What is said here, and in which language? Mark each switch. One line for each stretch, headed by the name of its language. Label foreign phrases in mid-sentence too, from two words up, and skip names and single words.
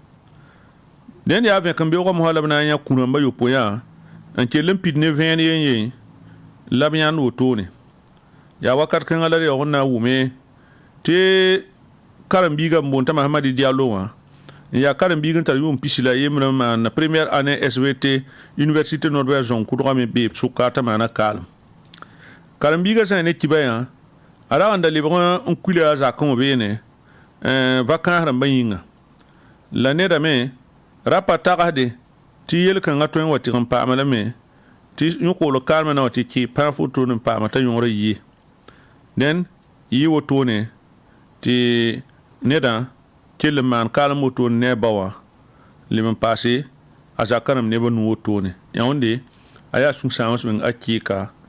Mossi: dẽnd yaa vẽk n beoogã mosã la b na n yã kũ-rãmbã yopoyã n kell n pid ne vẽen yen la b yãnd wotone yaa wakat kãngã la d yaoog n na n wʋme tɩ karen-biigã n boon t'a Mahamadi Diallo wã n yaa karen-biig n tar yʋʋm pisi la yembr n maan
French: première année SVT
Mossi: université norbert zõng kʋdgame bee b sʋka t'a maana kaalem karen-biigã sã ne kibã yã a rag n da lebg n kuila a zakẽ wã beene vakãas rãmbã yĩnga la nedame ra pa tagsde tɩ yel-kãngã tõe n wa tɩg n paama lame tɩ yõ-koolg kaalmã na wa tɩ kɩ pãag foto n paama t'a yõgra yie dẽn yɩ wotone tɩ nedã kell n maan kaalem wotone ne a ba wã leb n paase a zakã rãmb nebã nu wotone yãwẽnde a yaa sũ-sãams meng a kɩɩka